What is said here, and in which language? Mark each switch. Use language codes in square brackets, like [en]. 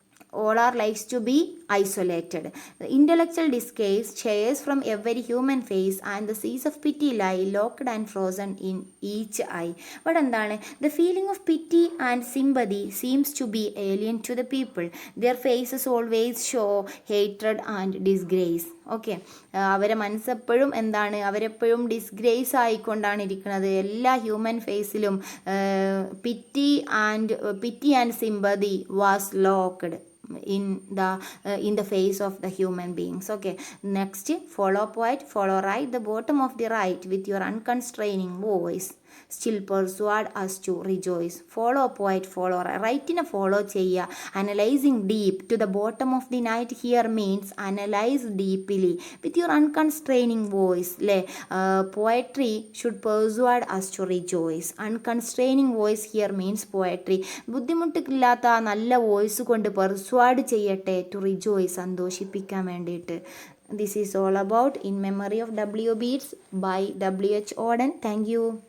[en] All are likes to be isolated. The intellectual disgrace shares from every human face, and the seas of pity lie locked and frozen in each eye. But എന്താണ്, the feeling of pity and sympathy seems to be alien to the people. Their faces always show hatred and disgrace. [ml] Okay, അവരെ മനസ്സെപ്പോഴും എന്താണ്, അവരെപ്പോഴും disgrace ആയിക്കൊണ്ടാണ് ഇരിക്കുന്നത്. [en] എല്ലാ ഹ്യൂമൻ ഫേസിലും pity and sympathy was locked in the face of the human beings. Okay, next, follow poet, follow right the bottom of the right with your unconstraining voice, still persuade us to rejoice. Follow poet, follow right in a follow ചെയ്യുക. Analyzing deep to the bottom of the night here means analyze deeply with your unconstraining voice. Poetry should persuade us to rejoice. Unconstraining voice here means poetry. [ml] ബുദ്ധിമുട്ടില്ലാത്ത നല്ല voice കൊണ്ട് പെർസ്വാഡ് ചെയ്യട്ടെ, [en] to rejoice, [ml] സന്തോഷിപ്പിക്കാൻ വേണ്ടിയിട്ട്. [en] This is all about In Memory of W. Yeats by W. H. Auden. Thank you.